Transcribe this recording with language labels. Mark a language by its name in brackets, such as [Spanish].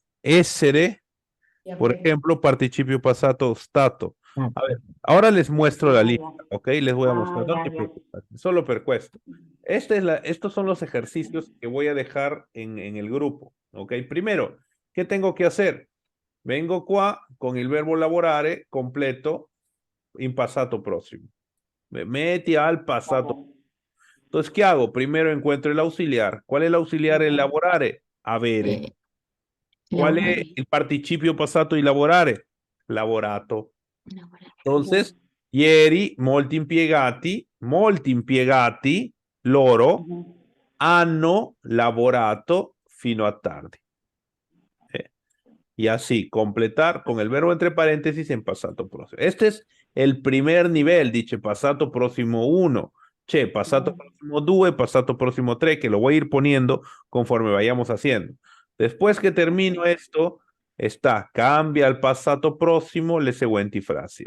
[Spanish] Essere, por ejemplo, participio passato stato. A ver, ahora les muestro la lista, ¿ok? Les voy a mostrar, no te preocupes, [Italian] solo per questo. [Spanish] Estos son los ejercicios que voy a dejar en el grupo, ¿ok? Primero, ¿qué tengo que hacer? Vengo qua con el verbo lavorare completo in passato prossimo. [Italian] Me metti al passato. [Spanish] Entonces, ¿qué hago? Primero encuentro el auxiliar. ¿Cuál es el auxiliar en lavorare? [Italian] Avere. Eh, [Spanish] ¿Cuál es [Italian] lavorare. [Spanish] el participio passato di lavorare? [Italian] Lavorato. Lavorare. [Spanish] Entonces, [Italian] ieri molti impiegati loro hanno lavorato fino a tardi. [Spanish] Y así, completar con el verbo entre paréntesis en passato próximo. Este es el primer nivel, dice passato próximo 1. Che, passato próximo 2, passato próximo 3, que lo voy a ir poniendo conforme vayamos haciendo. Después que termino esto, está, [Italian] cambia al passato próximo le seguenti frasi.